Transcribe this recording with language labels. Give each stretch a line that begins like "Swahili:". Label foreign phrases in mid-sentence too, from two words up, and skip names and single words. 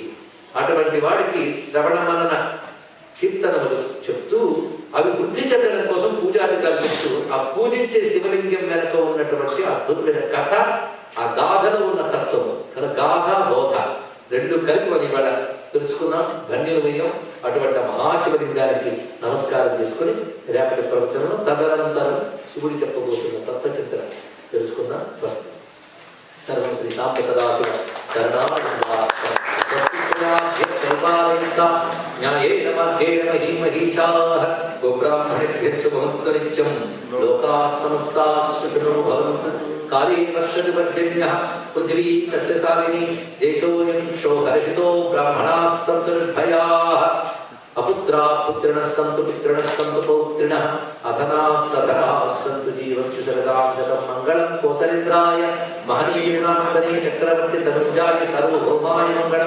Telugu: అటువంటి వాడికి శ్రవణ మనన కీర్తనములు చెప్తూ అవి వృద్ధి చెందడం కోసం పూజాధికారులు చెప్తూ ఆ పూజించే శివలింగం వెనక ఉన్నటువంటి అద్భుతమైన కథ, ఆ గాథలో ఉన్న తత్వము కనుక గాథ బోధ 2 కలిపి మనం ఇవాళ తెలుసుకున్నాం. ధన్యులమయ్యాం. అటువంటి మహాశివలింగానికి నమస్కారం చేసుకుని రేపటి ప్రవచనం తదనంతరం శివుడి చెప్పబోతున్న తత్వచింతన తెలుసుకుందాం.
Sanskrit: స్వస్తి. సర్వం శ్రీ శాంత సదాశివ న్యాయేన మార్గేణ మహీమహీషాః గోబ్రాహ్మణేభ్యः శుభమస్తు నిత్యం. లోకాః సమస్తాః సుఖినో భవంతు. కాళీ వర్షతి పర్జన్యః పృథివీ సస్యశాలినీ దేశోऽयं క్షోభరహితో బ్రాహ్మణాः సంతు నిర్భయాః. అపుత్రాः పుత్రిణः సంతు పుత్రిణः సంతు పౌత్రిణः అధనాः సధనాः సంతు జీవంతు శరదాం శతం. మంగళం కోసలేంద్రాయ మహనీయునాంగనే చక్రవర్తి తనుజాయ సర్వభౌమాయ మంగళం.